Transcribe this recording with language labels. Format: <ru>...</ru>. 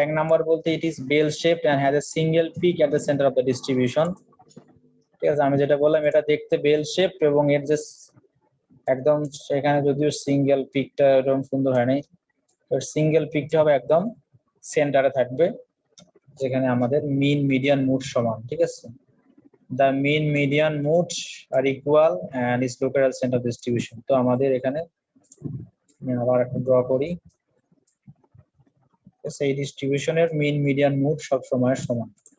<bn>এক নাম্বার বলতে</bn> <en>It is bell shaped and has a single peak at the centre of the distribution.</en> <bn>ঠিক আছে, আমি যেটা বললাম এটা দেখতে বেল শেপ এবং এর যে একদম সেখানে যদিও সিঙ্গেল পিকটা এরকম সুন্দর হয় নাই, সিঙ্গেল পিকটা হবে একদম সেন্টারে থাকবে, যেখানে আমাদের মিন মিডিয়ান মুড সমান। ঠিক আছে,</bn> <en>the mean median modes are equal and is located at center of distribution.</en> <bn>তো আমাদের এখানে আবার একটা ড্র করি, সেই ডিস্ট্রিবিউশনের মিন মিডিয়ান মুড সব সময় সমান।</bn>